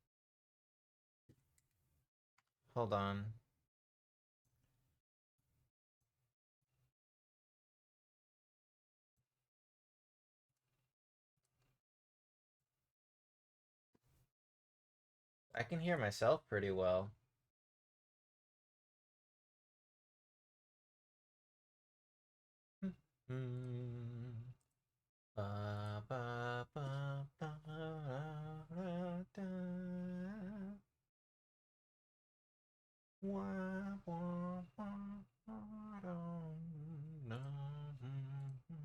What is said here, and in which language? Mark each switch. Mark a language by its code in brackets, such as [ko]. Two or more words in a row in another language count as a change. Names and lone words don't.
[en] Hold on. I can hear myself pretty well. Hmm. Ba, ba, ba, ba, da, da. Wah, wah, wah, wah, dum, dum.